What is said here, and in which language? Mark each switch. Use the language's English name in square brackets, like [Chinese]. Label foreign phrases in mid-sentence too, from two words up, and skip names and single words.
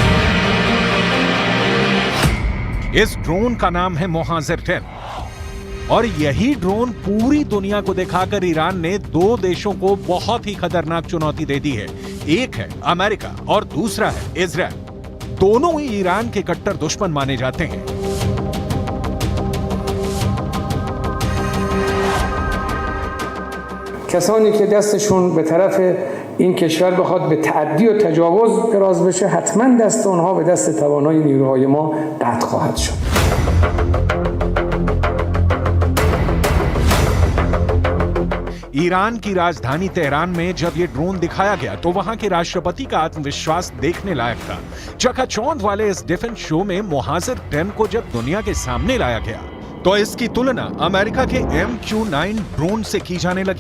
[Hindi] इस ड्रोन का नाम है मोहाजिर 10 और यही ड्रोन पूरी दुनिया को दिखाकर ईरान ने 2 देशों को बहुत ही खतरनाक चुनौती दे दी है। एक है अमेरिका और दूसरा है इजरायल। दोनों ही ईरान के कट्टर दुश्मन माने जाते हैं। [Persian] کسانی که دستشون به طرف این کشور بخواد به تعدی و تجاوز دراز بشه، حتما دست اونها به دست توانای نیروهای ما قطع خواهد شد. [Hindi] ईरान की राजधानी तेहरान में जब ये ड्रोन दिखाया गया तो वहां के राष्ट्रपति का आत्मविश्वास देखने लायक था। चकाचौंध वाले इस [English] defense show [Hindi] में मोहाजिर 10 को जब दुनिया के सामने लाया गया तो इसकी तुलना अमेरिका के MQ-9 ड्रोन से की जाने लगी।